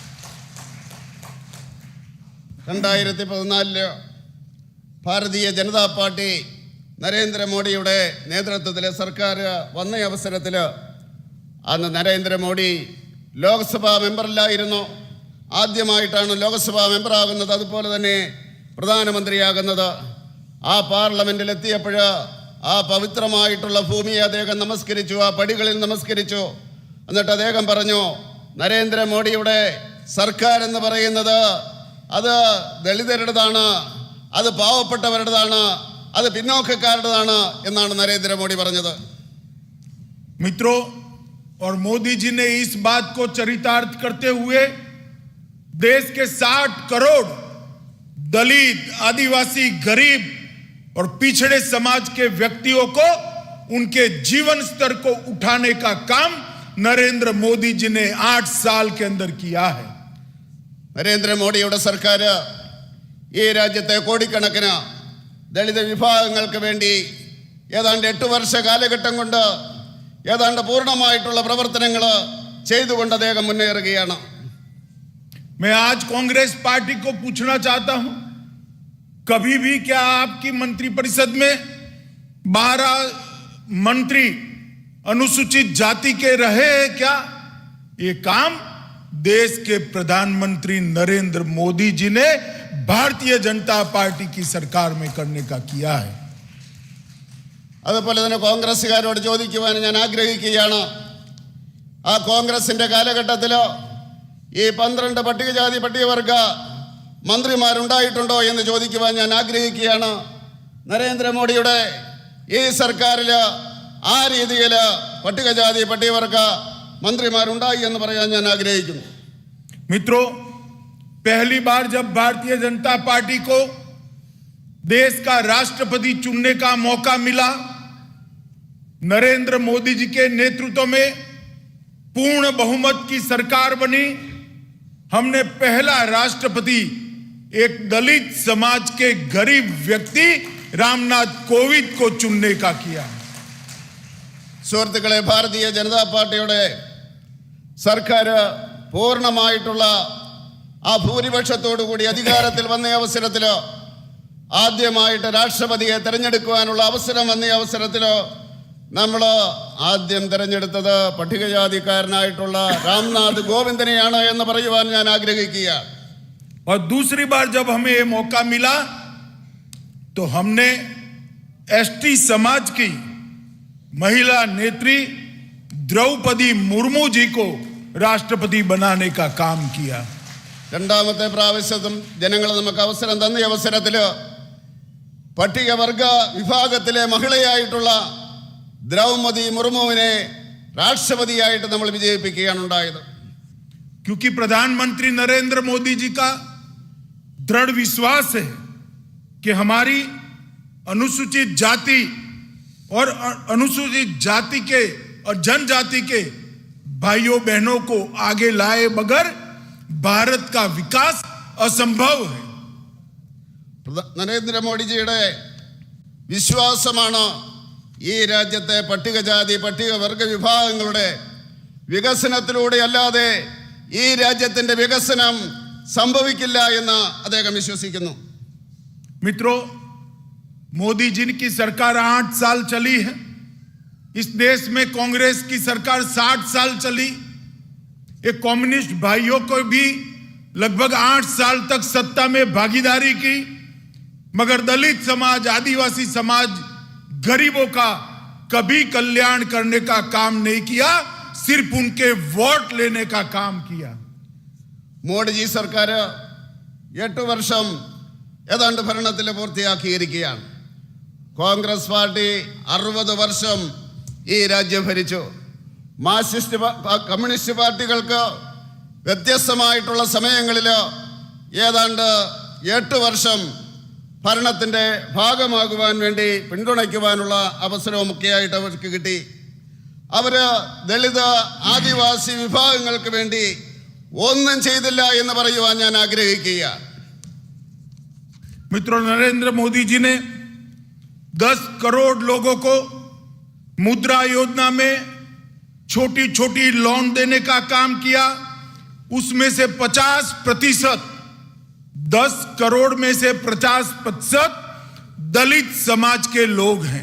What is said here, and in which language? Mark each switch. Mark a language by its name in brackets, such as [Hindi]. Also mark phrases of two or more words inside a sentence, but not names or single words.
[Malayalam] 2014 ഭാരതീയ ജനതാ പാർട്ടി നരേന്ദ്രമോദിയുടെ നേതൃത്വത്തിലെ സർക്കാർ വന്ന അവസരത്തിൽ അന്ന് നരേന്ദ്രമോദി ലോക്സഭാ മെമ്പറിലായിരുന്നു, ആദ്യമായിട്ടാണ് ലോക്സഭാ മെമ്പറാകുന്നത്, അതുപോലെ തന്നെ പ്രധാനമന്ത്രിയാകുന്നത്। ആ പാർലമെന്റിൽ എത്തിയപ്പോൾ ആ പവിത്രമായിട്ടുള്ള ഭൂമിയെ അദ്ദേഹം നമസ്കരിച്ചു, ആ പടികളിൽ നമസ്കരിച്ചു। എന്നിട്ട് അദ്ദേഹം പറഞ്ഞു, നരേന്ദ്രമോദിയുടെ സർക്കാർ എന്ന് പറയുന്നത് അത് ദളിതരുടേതാണ്, അത് പാവപ്പെട്ടവരുടേതാണ്, അത് പിന്നോക്കക്കാരുടേതാണ് എന്നാണ് നരേന്ദ്രമോദി പറഞ്ഞത്। [Hindi] मित्रों, और मोदी जी ने इस बात को चरितार्थ करते हुए देश के 60 करोड़ दलित, आदिवासी, गरीब और पिछड़े समाज के व्यक्तियों को उनके जीवन स्तर को उठाने का काम नरेंद्र मोदी जी ने 8 साल के अंदर किया है। [Malayalam] നരേന്ദ്രമോദിയുടെ സർക്കാർ ഈ രാജ്യത്തെ കോടിക്കണക്കിന് ദളിത് വിഭാഗങ്ങൾക്ക് വേണ്ടി ഏതാണ്ട് 8 വർഷ കാലഘട്ടം കൊണ്ട് ഏതാണ്ട് പൂർണ്ണമായിട്ടുള്ള പ്രവർത്തനങ്ങൾ ചെയ്തുകൊണ്ട് അദ്ദേഹം മുന്നേറുകയാണ്. [Hindi] मैं आज कांग्रेस पार्टी को पूछना चाहता हूं, कभी भी क्या आपकी मंत्रिपरिषद में 12 मंत्री अनुसूचित जाति के रहे हैं क्या? ये काम देश के प्रधानमंत्री नरेंद्र मोदी जी ने भारतीय जनता पार्टी की सरकार में करने का किया है। [Malayalam] അതുപോലെ തന്നെ കോൺഗ്രസ്സുകാരോട് ചോദിക്കുവാൻ ഞാൻ ആഗ്രഹിക്കുകയാണ്, ആ കോൺഗ്രസിന്റെ കാലഘട്ടത്തിൽ ഈ 12 പട്ടികജാതി പട്ടികവർഗ മന്ത്രിമാരുണ്ടായിട്ടുണ്ടോ എന്ന് ചോദിക്കുവാൻ ഞാൻ ആഗ്രഹിക്കുകയാണ്. നരേന്ദ്രമോദിയുടെ ഈ സർക്കാരിൽ ആ രീതിയിൽ പട്ടികജാതി പട്ടികവർഗ मंत्रीमारुंडाई എന്ന് പറയാൻ ഞാൻ ആഗ്രഹിക്കുന്നു. [Hindi] मित्रों, पहली बार जब भारतीय जनता पार्टी को देश का राष्ट्रपति चुनने का मौका मिला, नरेंद्र मोदी जी के नेतृत्व में पूर्ण बहुमत की सरकार बनी। हमने पहला राष्ट्रपति एक दलित समाज के गरीब व्यक्ति रामनाथ कोविंद को चुनने का किया। [Malayalam] സുഹൃത്തുക്കളെ, ഭാരതീയ ജനതാ പാർട്ടിയുടെ സർക്കാർ പൂർണ്ണമായിട്ടുള്ള ആ ഭൂരിപക്ഷത്തോടു കൂടി അധികാരത്തിൽ വന്ന അവസരത്തിൽ ആദ്യമായിട്ട് രാഷ്ട്രപതിയെ തെരഞ്ഞെടുക്കുവാനുള്ള അവസരം വന്ന അവസരത്തിൽ നമ്മൾ ആദ്യം തെരഞ്ഞെടുത്തത് പട്ടികജാതിക്കാരനായിട്ടുള്ള രാംനാഥ് കോവിന്ദിനെയാണ് എന്ന് പറയുവാൻ ഞാൻ ആഗ്രഹിക്കുക. [Hindi] और दूसरी बार जब हमें ये मौका मिला तो हमने एसटी समाज की महिला नेत्री द्रौपदी मुर्मू जी को राष्ट्रपति बनाने का काम किया। [Malayalam] രണ്ടാമത്തെ പ്രാവശ്യത്തും ജനങ്ങൾ നമുക്ക് അവസരം തന്ന അവസരത്തിൽ പട്ടികവർഗ വിഭാഗത്തിലെ മഹിളയായിട്ടുള്ള ദ്രൗപദി മുർമുവിനെ രാഷ്ട്രപതിയായിട്ട് നമ്മൾ വിജയിപ്പിക്കുകയാണ് ഉണ്ടായത്. [Hindi] क्योंकि प्रधानमंत्री नरेंद्र मोदी जी का दृढ़ विश्वास है कि हमारी अनुसूचित जाति और अनुसूचित जाति के और जनजाति के भाइयों बहनों को आगे लाए बगैर भारत का विकास असंभव है। [Malayalam] നരേന്ദ്രമോദിജിയുടെ വിശ്വാസമാണ് ഈ രാജ്യത്തെ പട്ടികജാതി പട്ടികവർഗ വിഭാഗങ്ങളുടെ വികസനത്തിലൂടെ അല്ലാതെ ഈ രാജ്യത്തിന്റെ വികസനം സംഭവിക്കില്ല എന്ന് അദ്ദേഹം വിശ്വസിക്കുന്നു. [Hindi] मित्रों, मोदी जी की सरकार 8 साल चली है। इस देश में कांग्रेस की सरकार 60 साल चली। एक कम्युनिस्ट भाइयों को भी लगभग 8 साल तक सत्ता में भागीदारी की, मगर दलित समाज, आदिवासी समाज, गरीबों का कभी कल्याण करने का काम नहीं किया, सिर्फ उनके वोट लेने का काम किया। [Malayalam] മോഡിജി സർക്കാർ 8 വർഷം ഏതാണ്ട് ഭരണത്തിൽ പൂർത്തിയാക്കിയിരിക്കുകയാണ്. കോൺഗ്രസ് പാർട്ടി 60 വർഷം ഈ രാജ്യം ഭരിച്ചു. മാർക്സിസ്റ്റ് കമ്മ്യൂണിസ്റ്റ് പാർട്ടികൾക്ക് വ്യത്യസ്തമായിട്ടുള്ള സമയങ്ങളിൽ ഏതാണ്ട് 8 വർഷം ഭരണത്തിൻ്റെ ഭാഗമാകുവാൻ വേണ്ടി പിന്തുണയ്ക്കുവാനുള്ള അവസരവുമൊക്കെയായിട്ട് അവർക്ക് കിട്ടി. അവർ ദളിത് ആദിവാസി വിഭാഗങ്ങൾക്ക് വേണ്ടി ഒന്നും ചെയ്തില്ല എന്ന് പറയുവാൻ ഞാൻ ആഗ്രഹിക്കുക. [Hindi] मित्रों, नरेंद्र मोदी जी ने 10 करोड़ लोगों को मुद्रा योजना में छोटी छोटी लोन देने का काम किया। उसमें से 50%, 10 करोड़ में से 50% दलित समाज के लोग हैं।